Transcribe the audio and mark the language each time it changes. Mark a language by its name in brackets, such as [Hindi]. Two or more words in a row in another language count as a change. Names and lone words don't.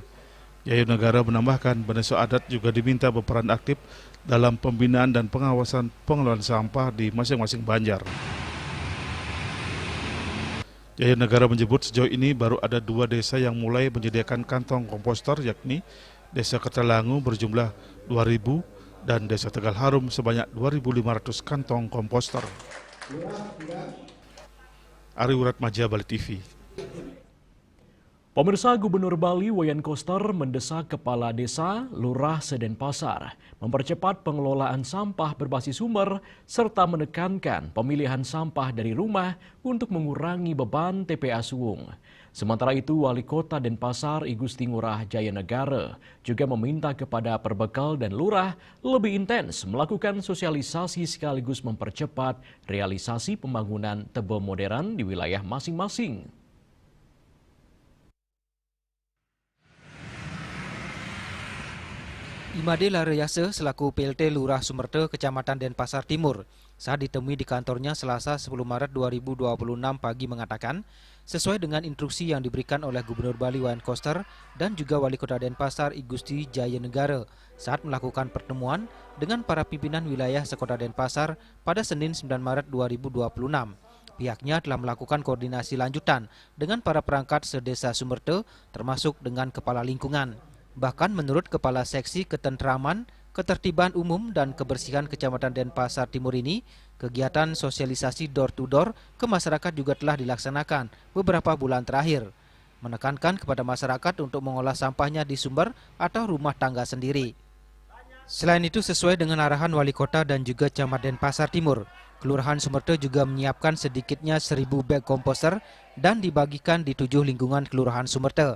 [Indonesian] Jaya Negara menambahkan, bendesa adat juga diminta berperan aktif dalam pembinaan dan pengawasan pengelolaan sampah di masing-masing banjar. Jaya Negara menyebut sejauh ini baru ada 2 desa yang mulai menyediakan kantong komposter, yakni Desa Kertalangu berjumlah 2.000 dan Desa Tegal Harum sebanyak 2.500 kantong komposter. Ari Wuratmaja, Bali TV. Pemirsa, Gubernur Bali Wayan Koster mendesak Kepala Desa, Lurah se-Denpasar mempercepat pengelolaan sampah berbasis sumber serta menekankan pemilihan sampah dari rumah untuk mengurangi beban TPA Suwung. Sementara itu, Wali Kota Denpasar I Gusti Ngurah Jaya Negara juga meminta kepada Perbekal dan Lurah lebih intens melakukan sosialisasi sekaligus mempercepat realisasi pembangunan tebel modern di wilayah masing-masing. Imade Lareyase selaku PLT Lurah Sumerte Kecamatan Denpasar Timur saat ditemui di kantornya Selasa 10 Maret 2026 pagi mengatakan, sesuai dengan instruksi yang diberikan oleh Gubernur Bali Wayan Koster dan juga Wali Kota Denpasar I Gusti Jaya Negara saat melakukan pertemuan dengan para pimpinan wilayah sekota Denpasar pada Senin 9 Maret 2026. Pihaknya telah melakukan koordinasi lanjutan dengan para perangkat sedesa Sumerte termasuk dengan kepala lingkungan. Bahkan menurut Kepala Seksi Ketentraman, Ketertiban Umum dan Kebersihan Kecamatan Denpasar Timur ini, kegiatan sosialisasi [English] door-to-door [Indonesian] ke masyarakat juga telah dilaksanakan beberapa bulan terakhir, menekankan kepada masyarakat untuk mengolah sampahnya di sumber atau rumah tangga sendiri. Selain itu, sesuai dengan arahan Wali Kota dan juga Camat Denpasar Timur, Kelurahan Sumerte juga menyiapkan sedikitnya 1.000 bag komposter dan dibagikan di 7 lingkungan Kelurahan Sumerte.